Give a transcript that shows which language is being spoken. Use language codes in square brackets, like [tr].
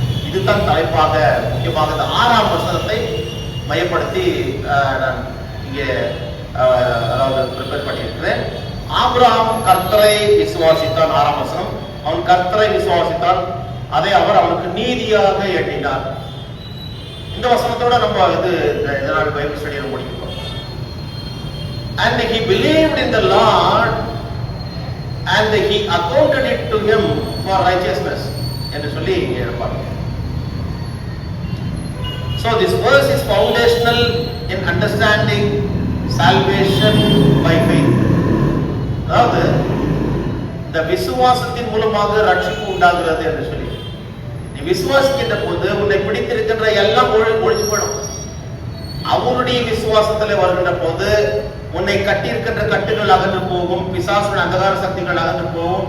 [ta] இதுதான் தலைப்பாக முக்கியமாக இந்த 6ஆம் வசனத்தை மையப்படுத்தி நான் இங்கே அதாவது ப்ரிப்பேர் பண்ணியிருக்கிறேன். ஆபிரகாம் கர்த்தரை விசுவாசித்தான். 6ஆம் வசனம், அவன் கர்த்தரை விசுவாசித்தான், அதை அவர் அவனுக்கு நீதியாக எண்ணினார். இந்த வசனத்தோட நம்ம இதனால் பைபிள் ஸ்டடியை முடிக்கிறோம். [en] And he believed in the Lord and he accounted it to him for righteousness [ta] என்று சொல்லி இங்கே இருப்பாங்க. [en] So this verse is foundational in understanding salvation by faith. [ta] அதாவது இந்த விசுவாசத்தின் மூலமாக ரட்சிப்பு உண்டாகிறது என்று சொல்லி, நீ விசுவாசிக்கின்ற போது உன்னை பிடித்திருக்கின்ற எல்லாம் ஒழிச்சு போயிடும். அவருடைய விசுவாசத்துல வருகின்ற போது உன்னை கட்டியிருக்கின்ற கட்டுகள் அகன்று போகும், பிசாசுடைய அந்தகார சக்திகள் அகன்று போகும்.